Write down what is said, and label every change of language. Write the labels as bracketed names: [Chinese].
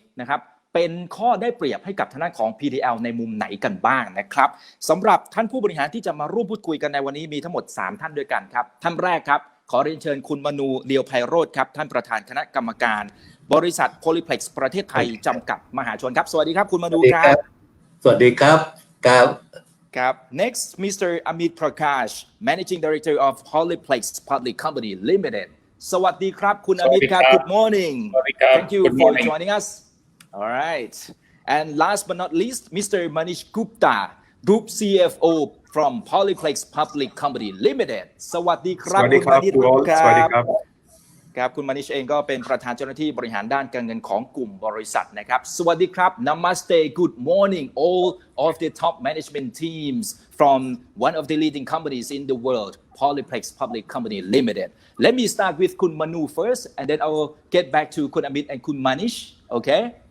[Thai] นะครับเป็นข้อได้เปรียบให้กับทางด้านของ PTL ในมุมไหนกันบ้างนะครับสำหรับท่านผู้บริหารที่จะมาร่วมพูดคุยกันในวันนี้มีทั้งหมด3ท่านด้วยกันครับท่านแรกครับขอเรียนเชิญคุณมนูเลียวไพโรจน์ครับท่านประธานคณะกรรมการบริษัท Polyplex ประเทศไทยจำกัดมหาชนครับสวัสดีครับคุณมนูครับ สวัสดีครับ ครับ [English] next Mr. Amit Prakash Managing Director of Polyplex Public Company Limited [Thai] สวัสดีครับคุณอมิตครับ [English] Good morning Thank you for joining us All right and last but not least Mr. Manish Gupta Group CFO from Polyplex Public Company Limited [Thai] สวัสดีครับคุณมานิชครับครับคุณมานิชเองก็เป็นประธานเจ้าหน้าที่บริหารด้านการเงินของกลุ่มบริษัทนะครับสวัสดีครับ [English] Namaste Good morning all of the top management teams from one of the leading companies in the world Polyplex Public Company Limited Let me start with คุณมนู first and then I will get back to คุณอมิต and คุณมานิช Okay